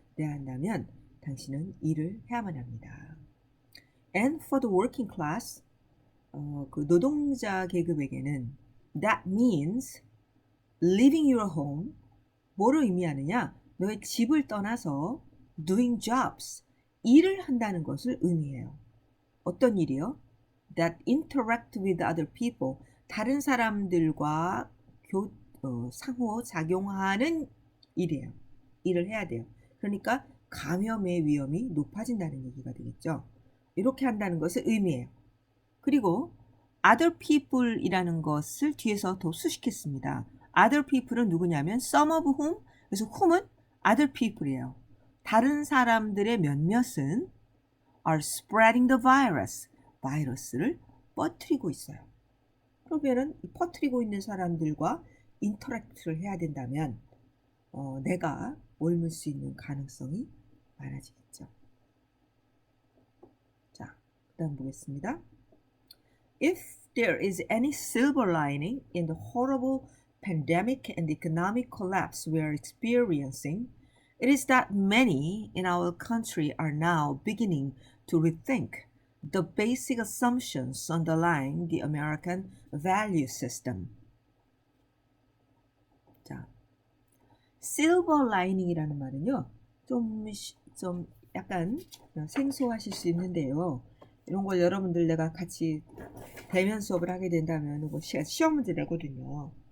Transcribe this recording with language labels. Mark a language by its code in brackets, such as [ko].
[ko] 내야 한다면 당신은 일을 해야만 합니다. [en] And for the working class, [ko] 그 노동자 계급에게는 [en] that means leaving your home. [ko] 뭐를 의미하느냐? 너의 집을 떠나서 [en] doing jobs, [ko] 일을 한다는 것을 의미해요. 어떤 일이요? [en] That interact with other people, [ko] 다른 사람들과 상호작용하는 일이에요. 일을 해야 돼요. 그러니까 감염의 위험이 높아진다는 얘기가 되겠죠. 이렇게 한다는 것을 의미해요. 그리고 other people이라는 것을 뒤에서 더 수식했습니다. [en] other people은 [ko] 누구냐면 [en] some of whom, [ko] 그래서 [en] whom은 other people이에요. [ko] 다른 사람들의 몇몇은 [en] are spreading the virus, [ko] 바이러스를 퍼뜨리고 있어요. 그러면은 퍼뜨리고 있는 사람들과 인터랙트를 해야 된다면 내가 옮을 수 있는 가능성이 많아지겠죠. 자, 그다음 보겠습니다. [en] If there is any silver lining in the horrible pandemic and economic collapse we are experiencing, it is that many in our country are now beginning to rethink the basic assumptions underlying the American value system. [ko] 자, silver lining이라는 말은요, 좀 약간 생소하실 수 있는데요. 이런 걸 여러분들 내가 같이 대면 수업을 하게 된다면 시험 문제 내거든요.